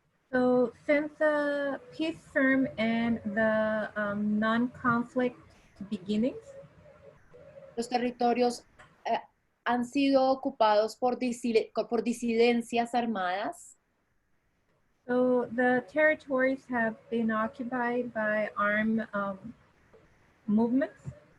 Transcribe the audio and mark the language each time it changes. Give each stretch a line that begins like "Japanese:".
English: so since the peace firm and the non-conflict beginnings,
Spanish: los territorios han sido ocupados por disidencias armadas,
English: so the territories have been occupied by armed movements